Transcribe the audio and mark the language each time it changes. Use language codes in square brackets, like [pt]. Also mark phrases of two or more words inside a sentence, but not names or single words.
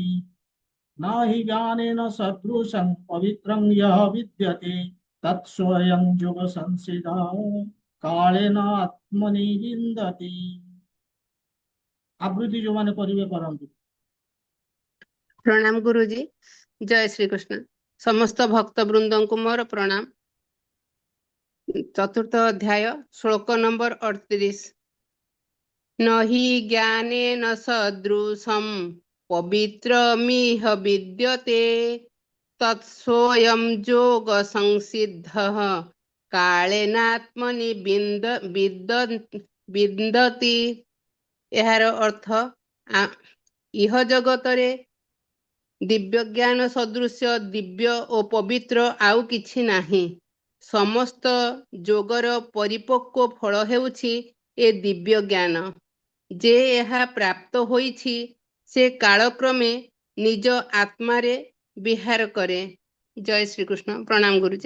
[sa] न हि ज्ञानेन सदृशं पवित्रं यः विद्यते तत् स्वयं योगो संसिदः कालेन आत्मनि विन्दति। [or] आबृत्ति ଯୋଉମାନେ କରିବେ କରନ୍ତୁ। [hi] प्रणाम गुरुजी। जय श्री कृष्ण। समस्त भक्त वृंदों को मोर प्रणाम। चतुर्थ अध्याय श्लोक नंबर 38। [sa] न हि ज्ञानेन सदृशं पवित्रमिह विद्यते तत्स्वयं योग संसिद्धः कालेनात्मनि विन्दति। [or] ଏହାର ଅର୍ଥ ଇହ ଜଗତରେ ଦିବ୍ୟ ଜ୍ଞାନ ସଦୃଶ ଦିବ୍ୟ और ପବିତ୍ର ଆଉ କିଛି ନାହିଁ। ସମସ୍ତ ଯୋଗର ପରିପକ୍ୱ ଫଳ ହେଉଛି ଏ ଦିବ୍ୟ ଜ୍ଞାନ। ଯେ ଏହା ପ୍ରାପ୍ତ ହୋଇଛି ସେ କାଳକ୍ରମେ ନିଜ ଆତ୍ମାରେ ବିହାର କରେ। [hi] जय श्री कृष्ण। प्रणाम गुरुजी।